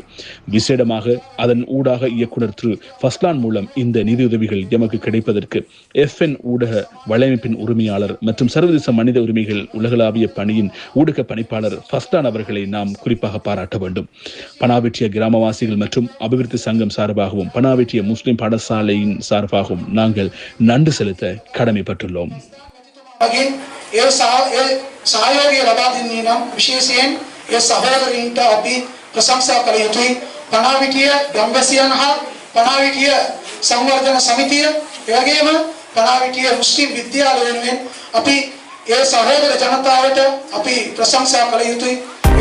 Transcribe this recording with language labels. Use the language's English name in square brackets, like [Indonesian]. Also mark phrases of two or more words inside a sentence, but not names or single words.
[Tamil] விசேடமாக அதன் ஊடாக இயக்குனர் திரு ஃபஸ்லான் மூலம் இந்த நிதியுதவிகள் எமக்கு கிடைப்பதற்கு FN ஊடக வலையமைப்பின் உரிமையாளர் மற்றும் சர்வதேச மனித உரிமைகள் உலகளாவிய பணியின் ஊடக பணிப்பாளர் ஃபஸ்லான் அவர்களை நாம் குறிப்பாக பாராட்ட வேண்டும். பனாவிட்டிய கிராமவாசிகள் மற்றும் அபிவிருத்தி சங்கம் சார்பாகவும் பனாவிட்டிய முஸ்லிம் பாடசாலையின் சார்பாகவும் நாங்கள் நன்றி செலுத்த கடமைப்பட்டுள்ளோம். [Sinhala] සහයෝගය ලබා දෙන්නේ නම් විශේෂයෙන් ඒ සහෝදරයින්ට අපි ප්‍රශංසා කළ යුතුයි. පනාවිටිය ගම්වැසියන් හා පනාවිටිය සංවර්ධන සමිතිය, ඒ වගේම පනාවිටිය මුස්ලිම් විද්‍යාලය වෙනුවෙන් අපි ඒ සහෝදර ජනතාවට අපි ප්‍රශංසා කළ යුතුයි.